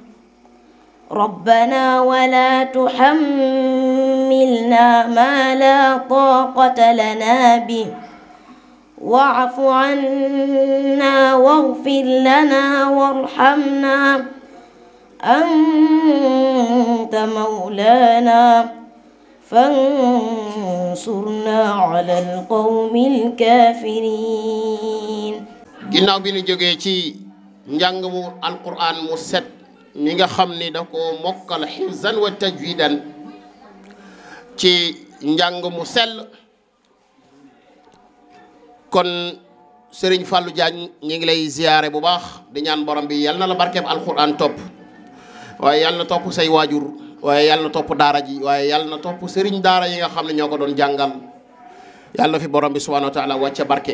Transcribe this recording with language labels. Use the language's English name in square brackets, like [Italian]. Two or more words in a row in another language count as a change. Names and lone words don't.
[Arabic] ربنا ولا تحملنا ما لا طاقة لنا به واعف عنا واغفر لنا وارحمنا أنت مولانا فانصرنا على القوم الكافرين. [Wolof] ginnaaw bi ñu jógee ci njàng mu alquran mu set mi nga xam ni da ko mokkal [Arabic] حفظا وتجويدا [Wolof] ci njàng mu sell kon Serigne Fallou Diagne ñi ngi lay ziyaare bu baax di ñaan borom bi yal na la barkeeb alquran topp waaye yal na topp say waajur waaye yàlla na topp daara ji waaye yàlla na topp sëriñ daara yi nga xam ne ñoo ko doon jàngal yàlla fi borom bi [Arabic] سبحانه وتعالى [Wolof] wàcce barke.